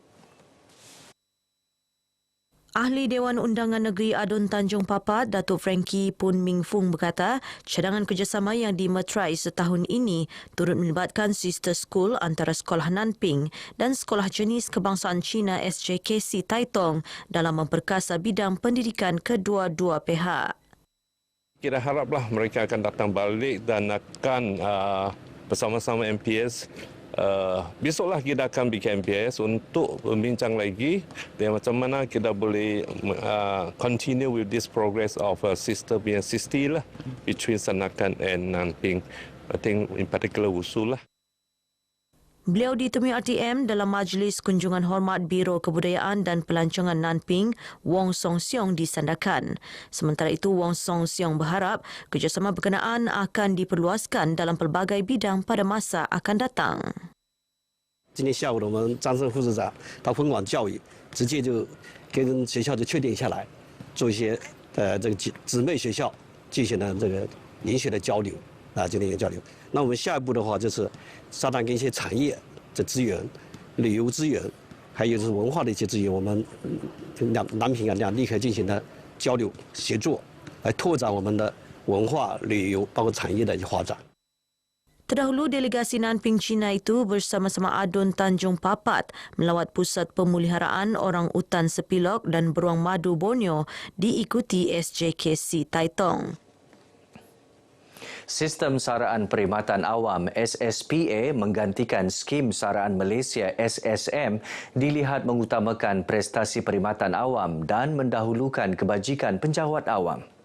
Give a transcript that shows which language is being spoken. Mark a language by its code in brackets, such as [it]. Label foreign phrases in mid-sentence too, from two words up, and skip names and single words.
[ms] Ahli Dewan Undangan Negeri Adun Tanjung Papat, Datuk Frankie Poon Ming Fung berkata, cadangan kerjasama yang dimeterai setahun ini turut melibatkan [en] sister school [ms] antara Sekolah Nanping dan Sekolah Jenis Kebangsaan Cina SJKC Taitung dalam memperkasa bidang pendidikan kedua-dua pihak. Kita haraplah mereka akan datang balik dan akan bersama-sama MPS. Besoklah kita akan bikin MPS untuk membincang lagi dan macam mana kita boleh [en] continue with this progress of sister being sister [ms] lah [en] between Sandakan and Nanping. I think in particular Wusu lah. [ms] Beliau ditemui RTM dalam Majlis Kunjungan Hormat Biro Kebudayaan dan Pelancongan Nanping, Wong Song Siong di Sandakan. Sementara itu, Wong Song Siong berharap kerjasama berkenaan akan diperluaskan dalam pelbagai bidang pada masa akan datang. [zh] 今天下午呢，我们张胜副市长到分管教育，直接就跟学校就确定下来，做一些这个姊妹学校进行了这个研学的交流啊，进行一个交流。那我们下一步的话就是沙滩跟一些产业的资源、旅游资源，还有就是文化的一些资源，我们南平两地可以进行的交流协作，来拓展我们的文化、旅游包括产业的一些发展。 [ms] Terdahulu, delegasi Nanping China itu bersama-sama Adun Tanjung Papat melawat Pusat Pemeliharaan Orang Utan Sepilok dan Beruang Madu Borneo diikuti SJKC Taitung. Sistem Saraan Perkhidmatan Awam SSPA menggantikan Skim Saraan Malaysia SSM dilihat mengutamakan prestasi perkhidmatan awam dan mendahulukan kebajikan penjawat awam.